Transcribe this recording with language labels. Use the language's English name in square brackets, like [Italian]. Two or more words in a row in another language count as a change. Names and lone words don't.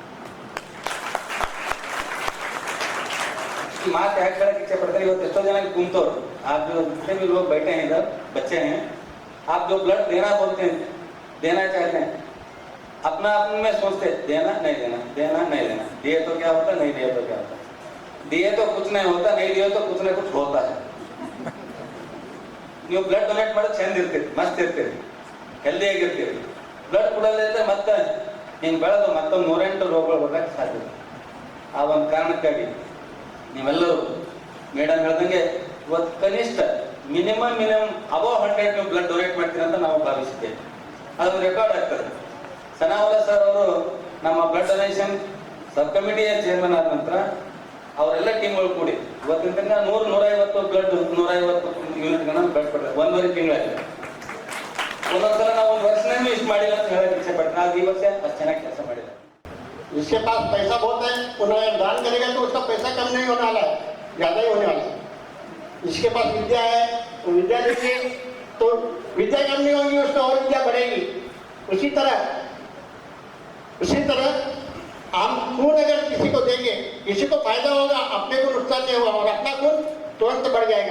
[Hindi] माँ त्याग कर इच्छा पड़ता है वो जना घूमते हो आप जो जितने भी लोग बैठे हैं इधर बच्चे हैं, आप जो ब्लड देना बोलते हैं, देना चाहते हैं, अपना अपने में सोचते देना नहीं देना, देना नहीं देना, दिए तो क्या होता, नहीं दिए तो क्या होता, दिए तो कुछ नहीं होता, नहीं दिए तो कुछ न कुछ होता है. [Kannada] ನೀವು [English] blood donate [Kannada] ಮಾಡೋದು ಚಂದ ಇರ್ತೀರಿ, ಮಸ್ತ್ ಇರ್ತೀರಿ, ಹೆಲ್ದಿ ಆಗಿರ್ತೀರಿ. ಬ್ಲಡ್ ಕೊಡಲಿದ್ರೆ ಮತ್ತೆ ಹಿಂಗೆ ಬೆಳೆದು ಮತ್ತೊಂದು 108 ರೋಗಗಳು ಬರೋಕ್ಕೆ ಸಾಧ್ಯ. ಆ ಒಂದು ಕಾರಣಕ್ಕಾಗಿ ನೀವೆಲ್ಲರೂ ಮೇಡಮ್ ಹೇಳ್ದಂಗೆ ಇವತ್ತು ಕನಿಷ್ಠ [English] minimum above [Kannada] 100 ನೀವು [English] blood donate [Kannada] ಮಾಡ್ತೀರಿ ಅಂತ ನಾವು ಭಾವಿಸಿದ್ದೇವೆ. ಅದು ರೆಕಾರ್ಡ್ ಆಗ್ತದೆ. ಸನಾವಲ ಸರ್ ಅವರು ನಮ್ಮ [English] blood donation sub committee chairman [Kannada] ಆದ ನಂತರ ಅವರೆಲ್ಲ ಟೀಮ್ಗಳು ಕೂಡಿ ಇವತ್ತಿನ ತನಕ 100-150 ಬ್ಲಡ್ 150 ಯೂನಿಟ್ಗಳನ್ನ ಬ್ಲಡ್ ಕೊಡ್ತಾರೆ. 1.5 ತಿಂಗಳಾಗಿದೆ. ಒಂದೊಂದ್ಸಲ ನಾವು ಒಂದು ವರ್ಷನೇ ಇಷ್ಟು ಮಾಡಿಲ್ಲ ಅಂತ ಹೇಳಕ್ಕೆ ಇಚ್ಛೆ ಪಡ್ತೀನಿ. ನಾವು ಈ ವರ್ಷ ಅಷ್ಟು ಚೆನ್ನಾಗಿ ಕೆಲಸ ಮಾಡಿಲ್ಲ. [Hindi] जिसके पास पैसा बहुत है उन्हें दान करेगा तो उसका पैसा कम नहीं होने वाला है, ज़्यादा ही होने वाला है. जिसके पास विद्या है वो विद्या देंगे तो विद्या कम नहीं होगी, उसका और विद्या बढ़ेगी. उसी तरह हम खून अगर किसी को देंगे, किसी को फायदा होगा, अपने को नुकसान नहीं होगा और अपना खून तुरंत बढ़ जाएगा.